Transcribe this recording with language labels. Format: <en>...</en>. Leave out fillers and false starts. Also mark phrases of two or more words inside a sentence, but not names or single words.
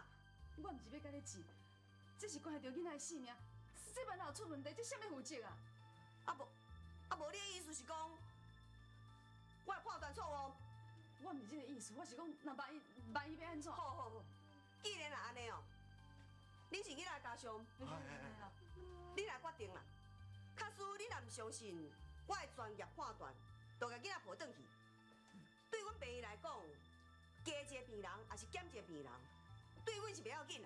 <nan>我毋是要甲你治，这是关系到囡仔的性命，这万若出问题，这什么负责啊？无，你的意思是讲，我的判断错误？我毋是这个意思，我是讲，若万一要安怎？好，既然若安尼哦，你是囡仔家长，你来决定啦。假使你若毋相信我的专业判断，就甲囡仔抱转去。对阮病院来讲，加一个病人还是减一个病人，对阮是袂要紧啦。</nan>